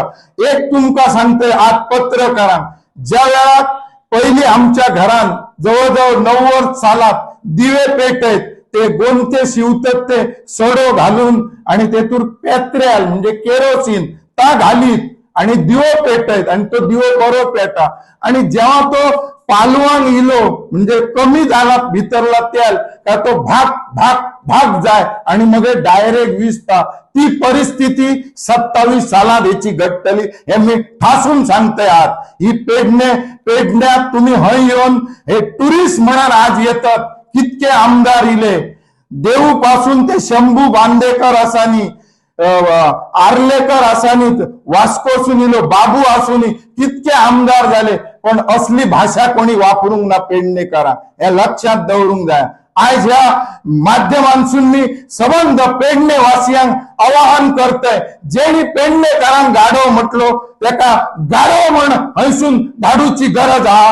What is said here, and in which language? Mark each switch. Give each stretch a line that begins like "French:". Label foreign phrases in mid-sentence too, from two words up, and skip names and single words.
Konkani: एक तुमका सांगते आज पत्रकारांक, ज्या वेळाक पहिली आमच्या घरान जवळजवळ 90 सालात दिवे पेटयत ते गोंते शिवतात ते सडो घालून आणि तेतून पेत्र्याल म्हणजे केरोसिन ता घालीत आणि दिवो पेटयत आणि तो दिवो बरो पेटा आणि जेव्हा तो पालवांक इलो म्हणजे कमी झाला भितरला तेल का तो भाग भाग भाग जाय आणि मग डायरेक्ट विजता। ती परिस्थिती 27 सालात याची घडतली हे मी ठासून सांगते। आज ही पेडण्यात तुम्ही हय येऊन हे टुरिस्ट म्हणून आज येतात, कितके आमदार इले देऊ पासून ते शंभू बांदेकर असानी आर्लेकर असानी वास्कोसून इलो बाबू आसुनी कितके आमदार झाले पण असली भाषा कोणी वापरूंक ना पेडणेकारां हे लक्षात दवरूंक जाय। आज ह्या माध्यमांसून मी सबंध पेडणे वासियांक आवाहन करतय, जेणी पेडणेकारांक गाडो म्हटलो त्याका गाडो म्हण हयसून धाडूची गरज हा।